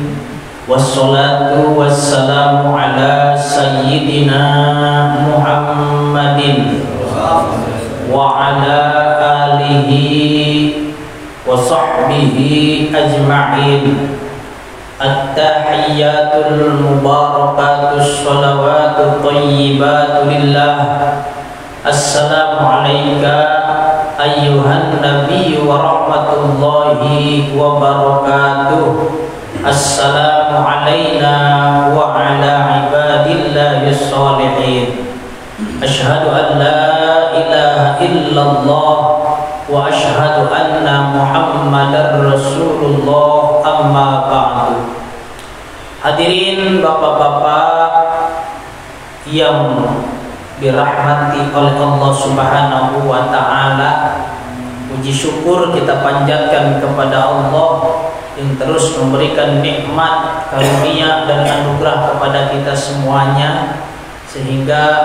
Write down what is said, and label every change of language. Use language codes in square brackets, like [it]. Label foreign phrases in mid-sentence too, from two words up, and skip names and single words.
[ar] والصلاة والسلام على سيدنا محمد وعلى آله وصحبه أجمعين. التحيات المباركات الصلوات الطيبات لله. السلام عليك أيها النبي ورحمة الله وبركاته. السلام علينا وعلى عباد الله الصالحين. أشهد أن لا إله إلا الله وأشهد أن محمدا رسول الله، أما بعد. [id] Hadirin bapak-bapak yang dirahmati oleh Allah [ar] سبحانه وتعالى, [id] puji syukur kita panjatkan kepada Allah yang terus memberikan nikmat, karunia dan anugerah kepada kita semuanya, sehingga